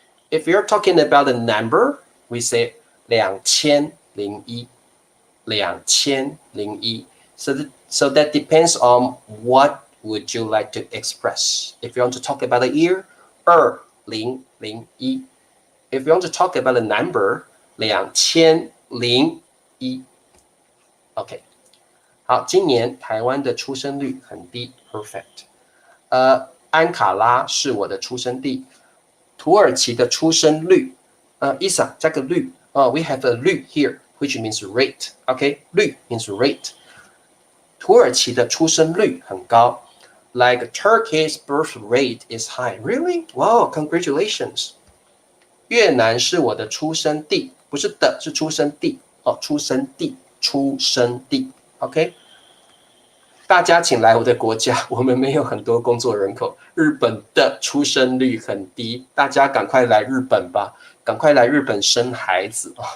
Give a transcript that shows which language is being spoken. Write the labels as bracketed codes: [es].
[en] If you're talking about a number, we say 2001. 2001. So that depends on what would you like to express. If you want to talk about a year, 2001. If you want to talk about a number, 2001. [zh] OK， 好，今年台湾的出生率很低 ， [en] perfect。 [zh] 安卡拉是我的出生地，土耳其的出生率，Isa 加个率， [en] we have a [zh] 率 [en] here, which means rate. OK， 率 means rate。 [zh] 土耳其的出生率很高 ， [en] like Turkey's birth rate is high. Really? Wow, congratulations. [zh] 越南是我的出生地，不是的，是出生地哦，出生地，出生地 ，OK。大家请来我的国家，我们没有很多工作人口，日本的出生率很低，大家赶快来日本吧，赶快来日本生孩子。